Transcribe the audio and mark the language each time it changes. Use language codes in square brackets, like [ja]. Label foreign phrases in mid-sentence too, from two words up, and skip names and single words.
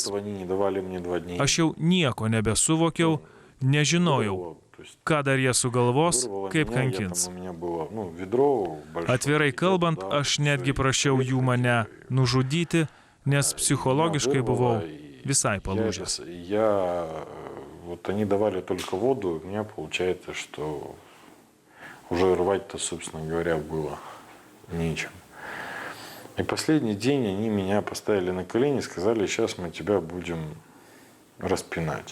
[lt] Aš jau nieko nebesuvokiau, nežinojau, ką dar jie sugalvos, kaip kankins. Atvirai kalbant, aš netgi prašiau jų mane nužudyti, nes psichologiškai buvau visai palūžęs. [ru] Вот они давали только воду, у меня получается, что уже рвать-то, собственно говоря, было нечем. И последний день они меня поставили на колени и сказали, сейчас мы тебя будем распинать.